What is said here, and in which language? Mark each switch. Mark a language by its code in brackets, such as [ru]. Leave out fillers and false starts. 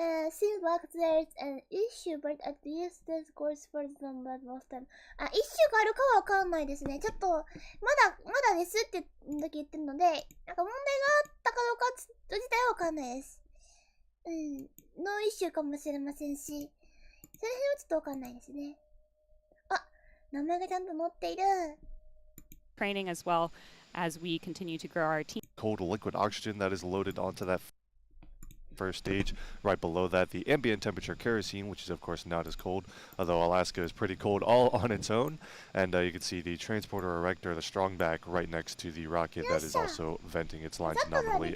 [en] Seems like there's an issue, but at least this goes further than most time. [ja] あ、イッシュがあるかはわかんないですね。ちょっと、まだですってだけ言ってるので、なんか問題があったかどうか自体はわかんないです。ノーイッシュかもしれませんし、その辺はちょっとわかんないですね。あ、名前がちゃんと載っている。 [en] Training as well as we continue to grow our team. Cold liquid oxygen that is loaded onto that first stage. Right below that, the ambient temperature kerosene, which is of course not as cold, although Alaska is pretty cold all on its own. And you can see the transporter erector, the strong back, right next to the rocket that is also venting its lines nominally.